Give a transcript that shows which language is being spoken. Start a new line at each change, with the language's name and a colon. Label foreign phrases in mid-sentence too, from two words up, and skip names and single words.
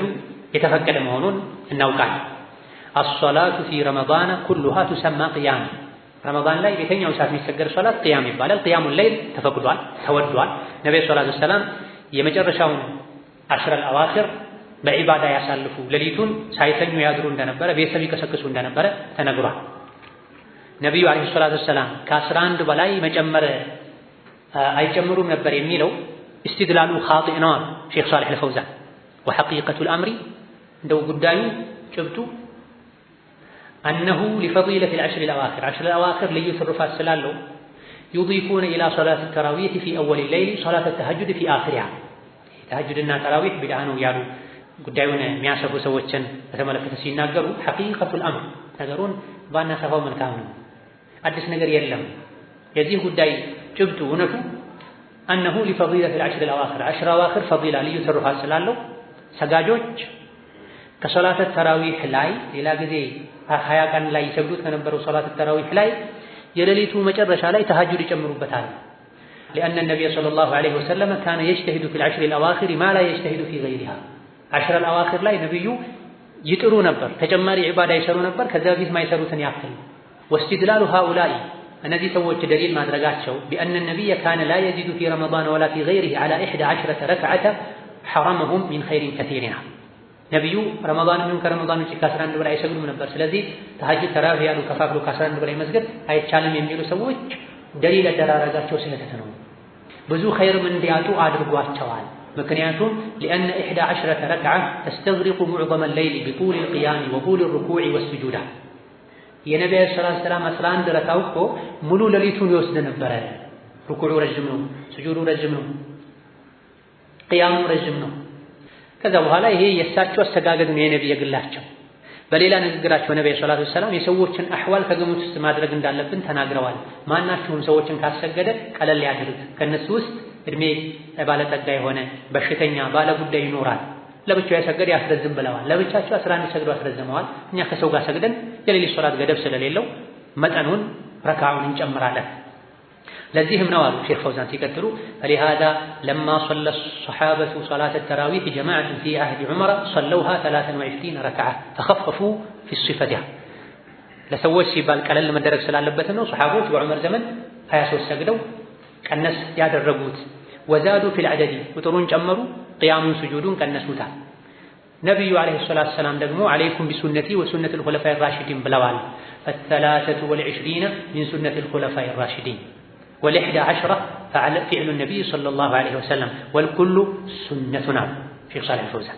Amharic: የተፈቀደ መሆኑን እናውቃለን።
Arabic: الصلاة في رمضان كلها تسمى قيام።
Amharic: ረመዳን ላይ በየትኛው ሰዓት የሚሰገድ ሶላት ቂያም ይባላል።
Arabic: قيام الليل
Amharic: ተፈቅዷል፣ ተወዷል። ነብዩ
Arabic: صلى الله عليه وسلم
Amharic: የመጨረሻውን 10 አልአዋኺር በዒባዳ ያሳልፉ፣ ሌሊቱን ሳይተኙ ያድሩ እንደነበረ፣ ቤተሰብ ይቀሰቅሱ እንደነበረ ተነግሯል። ነብዩ
Arabic: عليه الصلاة والسلام
Amharic: ከ11 በላይ መጨመር አይጨምሩም ነበር የሚለው
Arabic: استدلاله خاطئ
Amharic: ነው አሉ ሼኽ ሷሊህ አልፈውዛን።
Arabic: وحقيقة الأمر
Amharic: እንደው ጉዳዩ ጭብጡ
Arabic: أنه لفضيلة العشر الأواخر 10 الأواخر
Amharic: ልዩ ትሩፋት ስላለው
Arabic: يضيفون إلى صلاة التراويح في أول الليل صلاة التهجد في آخرها።
Amharic: ተሐጁድና ተራዊህ ቢድዓ ነው ያሉ ጉዳዩን የሚያሰፉ ሰዎችን በተመለከተ ሲናገሩ
Arabic: حقيقة الأمر
Amharic: ነገሩን ባናሰፋው መልካም ነው። አዲስ ነገር የለም። የዚህ ጉዳይ ጭብጡ እውነቱ
Arabic: أنه لفضيلة العشر الأواخر 10 الأواخر
Amharic: ፈዲላ ልዩ ትሩፋት ስላለው ሰጋጆች ከሶላተ ተራዊህ ላይ ሌላ ጊዜ 20 ቀን ላይ ይሰግዱት ከነበረው
Arabic: صلاة التراويح
Amharic: ላይ የሌሊቱ መጨረሻ ላይ ተሐጁድ
Arabic: ይጨምሩበታል። لأن النبي صلى الله عليه وسلم كان يجتهد في العشر الأواخر ما لا يجتهد في غيرها 10 الأواخر
Amharic: ላይ ነብዩ ይጥሩ ነበር፣ ተጨማሪ ዒባዳ ይሰሩ ነበር ከዛ በፊት ማይሰሩትን ያክል።
Arabic: واستدلال هؤلاء
Amharic: እነዚህ ሰዎች ደሊል ማድረጋቸው
Arabic: بأن النبي كان لا يزيد في رمضان ولا في غيره على
Amharic: 11
Arabic: ركعة حرمهم من خير كثير
Amharic: ነብዩ ረመዳን ምን ከረመዳን ውጪ ከ11 በላይ አይሰግዱም ነበር። ስለዚህ ተሐጁድ ተራዊህ ያሉ ከፋፍሎ ከ11 በላይ መስገድ አይቻልም የሚሉ ሰዎች ደሊል አደራረጋቸው ስህተት ነው። ብዙ ኸይርም እንዲያጡ አድርጓቸዋል። ምክንያቱም
Arabic: لأن 11 ركعة تستغرق معظم الليل بطول القيام وطول الركوع والسجود
Amharic: የነብዩ
Arabic: صلى الله عليه وسلم
Amharic: 11 ረካው እኮ ሙሉ ሌሊቱን ይወስድ ነበር። ሩኩዑ ረጅም ነው፣ ስጁዱ ረጅም ነው፣ ቂያሙ ረጅም ነው። ከዛ በኋላ ይሄ የእሳቸው አስተጋገድ ነው የነብዩ ግላቸው። በሌላ ንግግራቸው ነብዩ
Arabic: صلى الله عليه وسلم
Amharic: የሰዎችን አህዋል ከግምት ውስጥ ማድረግ እንዳለብን ተናግረዋል። ማናቸውም ሰዎችን ካሰገደ ቀለል ያድርግ፣ ከነሱ ውስጥ እድሜ ባለጠጋ የሆነ በሽተኛ ባለጉዳይ ይኖራል፣ ለብቻው ያሰገደ ያስረዝም ብለዋል። ለብቻቸው 11 ሰግዶ አስረዝመዋል። እኛ ከሰው ጋር ሰግደን የሌሊት ሶላት ገደብ ስለሌለው መጠኑን ረካውን እንጨምራለን። ለዚህም ነው አሉ ሼኽ ፈውዛን ሲቀጥሉ
Arabic: فلهذا لما صلى الصحابة صلاة التراويح جماعة في عهد عمر صلوها 23 ركعة فخففوا في الصفة
Amharic: ለሰዎች ሲባል ቀለል መደረግ ስላለበት ነው ሱሐቦች በዑመር ዘመን 23 ሰግደው ቀነስ ያደረጉት።
Arabic: وزادوا في العدد
Amharic: ቁጥሩን ጨመሩ፣ ቅያሙን ስጁዱን ቀነሱታል። ነቢዩ
Arabic: عليه الصلاة والسلام
Amharic: ደግሞ
Arabic: عليكم بسنتي وسنة الخلفاء الراشدين
Amharic: ብለዋል።
Arabic: فالثلاثة والعشرون من سنة الخلفاء الراشدين والإحدى عشرة فعل النبي صلى الله عليه وسلم والكل سنة
Amharic: አሉ ሼኽ ሳሊህ አልፈውዛን።